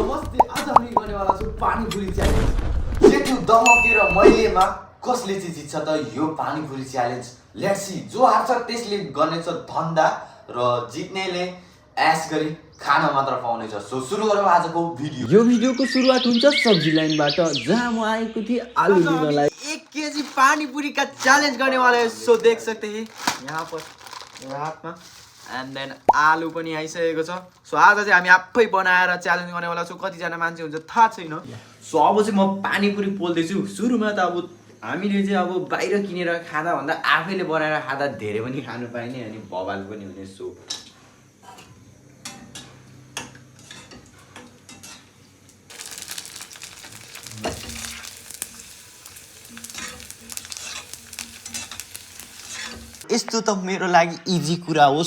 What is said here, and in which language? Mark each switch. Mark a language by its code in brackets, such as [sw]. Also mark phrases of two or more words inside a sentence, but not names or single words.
[ne] नमस्ते, आज हामी गर्नेवाला छु पानीपुरी च्यालेन्ज। जेठु दमके र मैलेमा कसले चाहिँ जित्छ त यो पानीपुरी च्यालेन्ज। [en] let's see, [ne] जो हार्छ त्यसले गर्नेछ धन्दा र जित्नेले एस गरी खाना मात्र पाउनेछ। सो सुरु गरौँ आजको भिडियो। यो भिडियोको सुरुवात हुन्छ सब्जी लाइनबाट, जहाँ म आएको थिएँ आलु लिनलाई। [hi] 1 केजी पानीपुरी का चैलेंज करने वाले हैं। सो देख सकते हैं यहाँ पर हाथ में [en] and then [ne] आलु पनि आइसकेको छ। सो आज चाहिँ हामी आफै बनाएर च्यालेन्ज गर्नेवाला छु। कतिजना मान्छे हुन्छ थाहा छैन। सो अब चाहिँ म पानीपुरी पोल्दैछु। सुरुमा त अब हामीले चाहिँ अब बाहिर किनेर खाँदा भन्दा आफैले बनाएर खाँदा धेरै पनि खानु पाइने अनि बवाल पनि हुने। सो यस्तो त मेरो लागि इजी कुरा हो।